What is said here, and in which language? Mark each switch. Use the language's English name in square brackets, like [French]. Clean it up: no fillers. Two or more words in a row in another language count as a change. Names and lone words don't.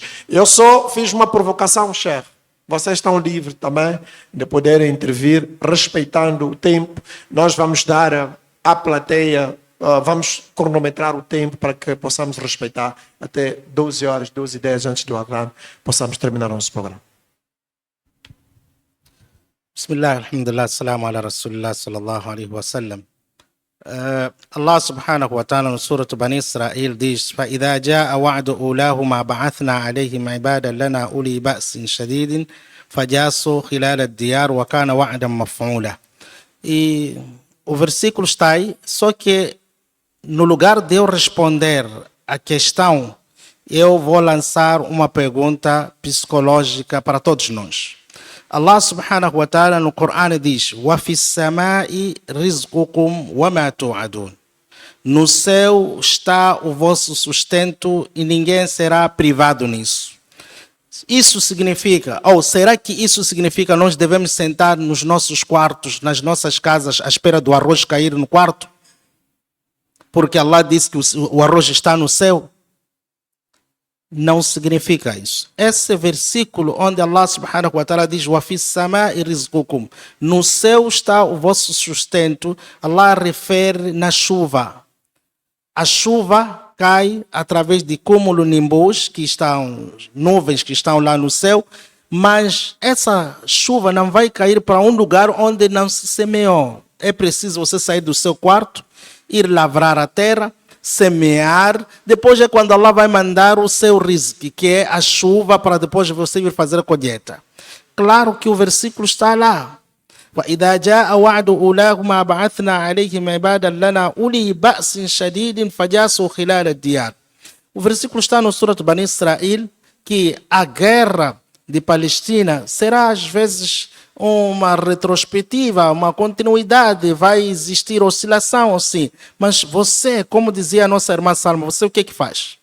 [Portuguese] Eu só fiz uma provocação, Sheikh. Vocês estão livres também de poderem intervir, respeitando o tempo. Nós vamos dar à plateia, vamos cronometrar o tempo para que possamos respeitar até 12 horas, 12h10 antes do Adhan, possamos terminar o nosso programa. [Arabic] بسم الله، الحمد لله، السلام على رسول الله صلى الله عليه وسلم. الله سبحانه وتعالى [Portuguese] no Surah Bani Israel diz: [Arabic] فَإِذَا جَاءَ وَعْدُ أُولَاهُمَا بَعَثْنَا عَلَيْهِمْ عِبَادًا لَنَا أُولِي بَأْسٍ شَدِيدٍ فَجَاسُوا خِلَالَ الدِّيَارِ وَكَانَ وَعْدًا مَفْعُولًا. [Portuguese] E o versículo está aí, só que no lugar de eu responder a questão, eu vou lançar uma pergunta psicológica para todos nós. [Arabic] الله سبحانه وتعالى [Portuguese] no Corão diz: [Arabic] وَفِي السَّمَاءِ رِزْقُكُمْ وَمَا تُوعَدُونَ. [Portuguese] No céu está o vosso sustento e ninguém será privado nisso. Isso significa, ou será que isso significa nós devemos sentar nos nossos quartos, nas nossas casas, à espera do arroz cair no quarto? Porque Allah disse que o arroz está no céu? Não significa isso. Esse versículo onde [Arabic] الله سبحانه وتعالى [Portuguese] diz: [Arabic] وَفِي السَّمَاءِ رِزْقُكُمْ. [Portuguese] No céu está o vosso sustento. Allah refere na chuva. A chuva cai através de cúmulo nimbus, que estão nuvens que estão lá no céu, mas essa chuva não vai cair para um lugar onde não se semeou. É preciso você sair do seu quarto, ir lavrar a terra, semear, depois é quando Allah vai mandar o seu rizq, que é a chuva, para depois você vir fazer a colheita. Claro que o versículo está lá. [Arabic] وَإِذَا جَاءَ وَعْدُ أُولَاهُمَا بَعَثْنَا عَلَيْهِمْ عِبَادًا لَنَا أُولِي بَأْسٍ شَدِيدٍ فَجَاسُوا خِلَالَ الدِّيَارِ. [Portuguese] O versículo está no Surah Bani Israel, que a guerra de Palestina será às vezes uma retrospectiva, uma continuidade, vai existir oscilação, sim. Mas você, como dizia a nossa irmã Salma, você o que faz?